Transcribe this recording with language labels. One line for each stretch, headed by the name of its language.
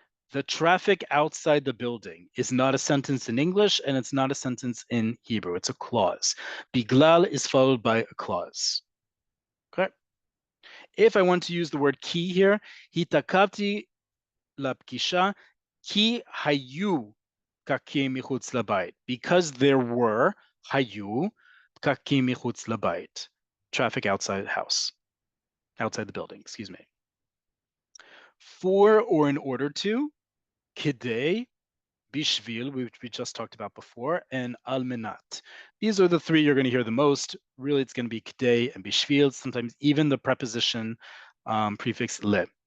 English: The traffic outside the building is not a sentence in English, and it's not a sentence in Hebrew. It's a clause. בגלל is followed by a clause. Okay. If I want to use the word ki here,
Hebrew: התעכבתי לפגישה כי היו פקקים מחוץ לבית.
English: Because there were,
Hebrew: היו פקקים מחוץ לבית.
English: Traffic outside the house, outside the building, excuse me. For or in order to, כדי, bishvil, which we just talked about before, and almenat. These are the three you're going to hear the most. Really, it's going to be k'day and bishvil, sometimes even the preposition prefix le.